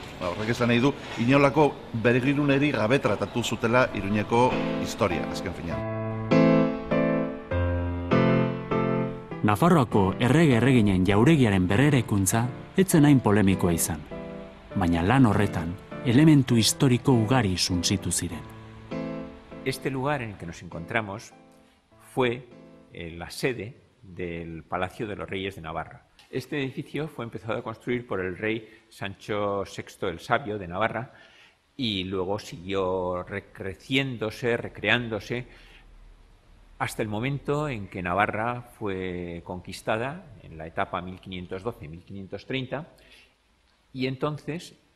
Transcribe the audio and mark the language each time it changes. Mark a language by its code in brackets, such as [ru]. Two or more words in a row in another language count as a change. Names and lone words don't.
[eu] Horrek esan nahi du, inolako begiruneri gabe tratatu zutela Iruñeko historia, azken finean. Nafarroako erreginen jauregiaren berreraikuntza etzen hain polemikoa izan, baina lan horretan elementu historiko ugari suntsitu ziren. [es] Este lugar en el que nos encontramos fue la sede del Palacio de los Reyes de Navarra. Este edificio fue empezado a construir por el rey Sancho VI el Sabio de Navarra y luego siguió recreciéndose, recreándose, hasta el momento en que Navarra fue conquistada en la etapa 1512-1530 y entonces